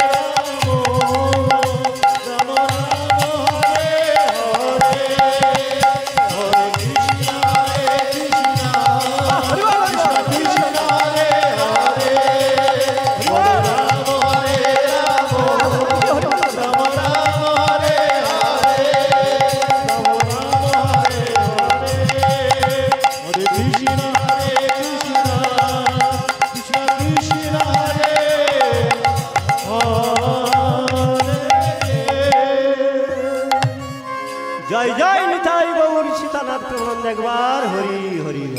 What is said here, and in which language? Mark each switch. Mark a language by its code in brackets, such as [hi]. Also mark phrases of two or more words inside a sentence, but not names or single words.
[sa] রাম রাম রাম হরে হরে হরে কৃষ্ণ কৃষ্ণ কৃষ্ণ হরে হরে হরে রাম হরে রাম রাম রাম হরে হরে রাম রাম হরে হরে হরে কৃষ্ণ কৃষ্ণ কৃষ্ণ হরে [bn] জয় জয় নিতাই গৌর সীতানাথ প্রবন্ধ একবার হরি হরি বল।